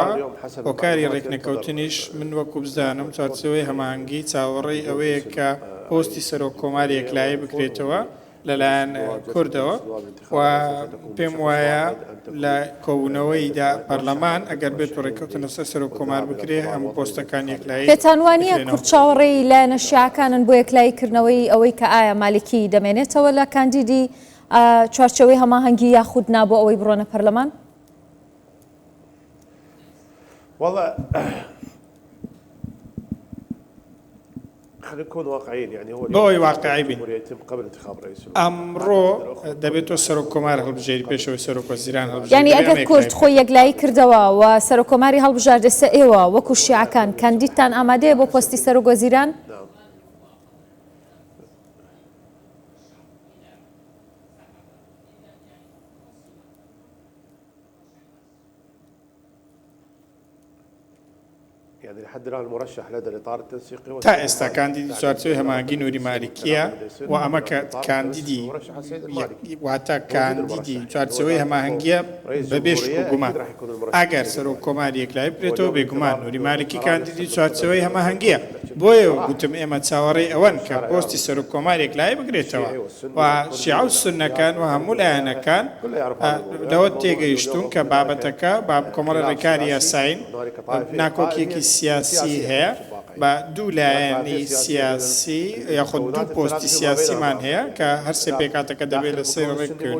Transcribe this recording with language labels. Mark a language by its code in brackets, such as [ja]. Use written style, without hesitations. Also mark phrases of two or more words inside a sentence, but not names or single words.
[ckb] هۆکاری ڕێکنەکەوتنیش من وەکو بزانم چوارچێوەی هەماهەنگی چاوەڕێی ئەوەیە کە پۆستی سەرۆک کۆماری یەکلایی بکرێتەوە لەلایەن کوردەوە و پێم وایە لە کۆبوونەوەیدا پەرلەمان ئەگەر بێت و ڕێککەوتنە سەر سەرۆک کۆمار بکرێ هەموو پۆستەکان یەکلایی پێتان وانییە کورتچاوەڕێی لایەنە شیعەکانن بۆ یەکلاییکردنەوەی ئەوەی کە ئایا مالکی دەمێنێتەوە لە کاندیدی چوارچەوەی هەماهەنگی یاخود نابۆ ئەوەی بڕۆنە پەرلەمان؟ [ar] والله خلينا نكون واقعيين، يعني هو [ckb] بۆی واقعی بین. [ar] يتم قبل انتخاب رئيس [ckb] ئەمڕۆ دەبێتەوە سەرۆک کۆمار هەڵبژێری پێشەوەی سەرۆک وەزیران هەڵبژێری. یعنی ئەگەر کورد خۆی یەکلایی کردەوە و سەرۆک کۆماری هەڵبژاردە سەر ئێوە وەکو شیعەکان کاندیدتان ئامادەیە بۆ پۆستی سەرۆک وەزیران؟ [ar] يعني لحد الان المرشح لدى الاطار التنسيقي [ckb] تا ئێستا کاندیدی چوارچێوەی هەماهەنگی نووری مالیکیە و ئەمە کە کاندیدی واتە کاندیدی چوارچێوەی هەماهەنگیە بەبێ شک و گومان. ئەگەر سەرۆک کۆماری یەکلایی بکرێتەوە بێگومان نووری مالیکی کاندیدی چوارچێوەی هەماهەنگیە. بۆیە گوتم ئێمە چاوەڕێی ئەوەن کە پۆستی سەرۆک کۆماری یەکلایی بگرێتەوە و شیعە و سوننەکان و هەموو لایەنەکان لەوە تێگەیشتون کە بابەتەکە با کۆمەڵە ڕێکاری یاساین ناکۆکیەکی سیاسی هەیە بە دوو لایەنی سیاسی یاخود دوو پۆستی سیاسیمان هەیە کە هەرسێ پێکاتەکە دەبێت لە سەر ڕێککردن.